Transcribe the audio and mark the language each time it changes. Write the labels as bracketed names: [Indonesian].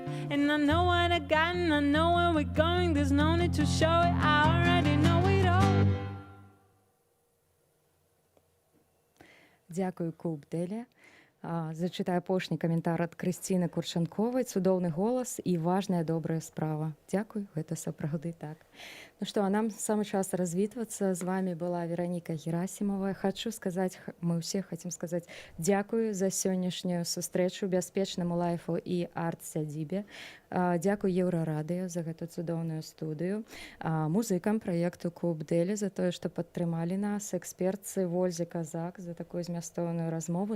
[English] And I know what I got and I know where we're going. There's no need to show it, I already know it all. [Belarusian] Дзякую, Куб Делі. Зачытаю апошні каментар ад Крысціны Курчанковай. Цудоўны голас і важная добрая справа. Дзякуй, гэта сапраўды так. Ну што, а нам самы час развітвацца. З вами была Вераніка Герасімова. Хочу сказаць, мы ўсе хацім сказаць дзякую за сённяшнюю сустрэчу бяспечнаму лайфу і арт-сядзібе. Дзякуй Еўрарадыё за гэту цудоўную студыю. Музыкам праекту Куб Делі за тое, што падтрымалі нас, экспертцы Вользе Казак за такую змястоўную размову.